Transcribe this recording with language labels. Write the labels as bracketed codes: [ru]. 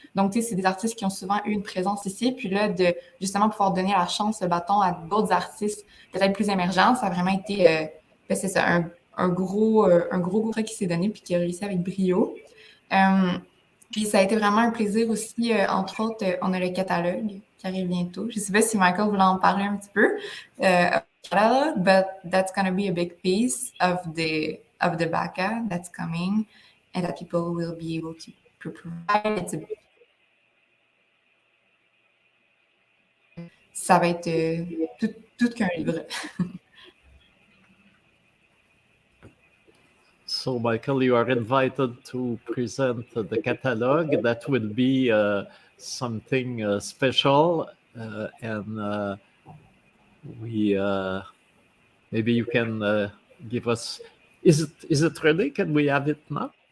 [fr] Donc, tu sais, c'est des artistes qui ont souvent eu une présence ici. Puis là, de justement pouvoir donner la chance, le bâton à d'autres artistes peut-être plus émergents, ça a vraiment été, c'est ça, un gros truc qui s'est donné puis qui a réussi avec brio. Puis ça a été vraiment un plaisir aussi, entre autres, on a le catalogue qui arrive bientôt. Je ne sais pas si Michael voulait en parler un petit peu. [en] Catalog, but that's going to be a big piece of the B.A that's coming and that people will be able to provide. [fr] Ça va être tout qu'un livre. [en] So, Michael, you are invited to present the catalog. That will be something special, and we maybe you can give us. Is it ready? Can we have it now?